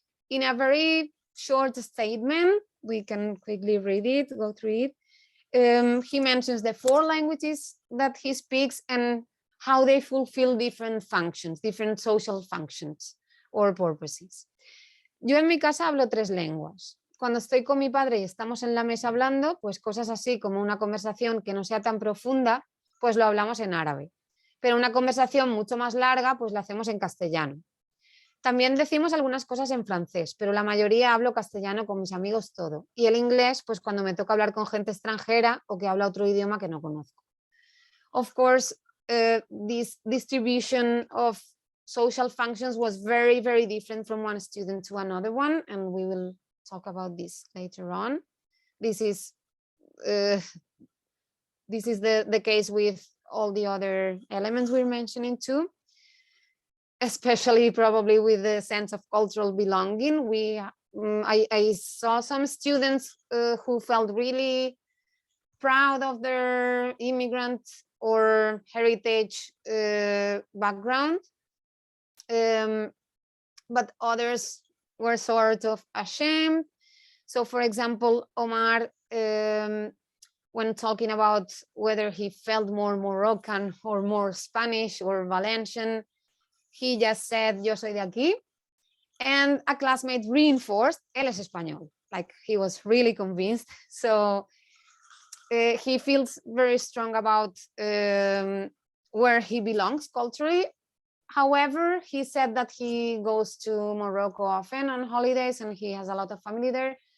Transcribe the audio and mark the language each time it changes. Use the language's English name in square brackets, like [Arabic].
[English] In a very short statement, we can quickly read it, go through it. He mentions the 4 languages that he speaks and how they fulfill different functions, different social functions or purposes. [Spanish] Yo en mi casa hablo 3 lenguas. Cuando estoy con mi padre y estamos en la mesa hablando, pues cosas así como una conversación que no sea tan profunda, pues lo hablamos en árabe. Pero una conversación mucho más larga, pues la hacemos en castellano. También decimos algunas cosas en francés, pero la mayoría hablo castellano con mis amigos todo. Y el inglés, pues cuando me toca hablar con gente extranjera o que habla otro idioma que no conozco. [English] Of course, this distribution of social functions was very, very different from one student to another one, and we will talk about this later on. This is the case with all the other elements we're mentioning too, especially probably with the sense of cultural belonging. I saw some students who felt really proud of their immigrant or heritage background, but others were sort of ashamed. So for example, Omar, when talking about whether he felt more Moroccan or more Spanish or Valencian, he just said, [Spanish] yo soy de aquí. [English] And a classmate reinforced, [Spanish] él es español. [English] Like he was really convinced. So he feels very strong about where he belongs culturally. However, he said that he goes to Morocco often on holidays and he has a lot of family there.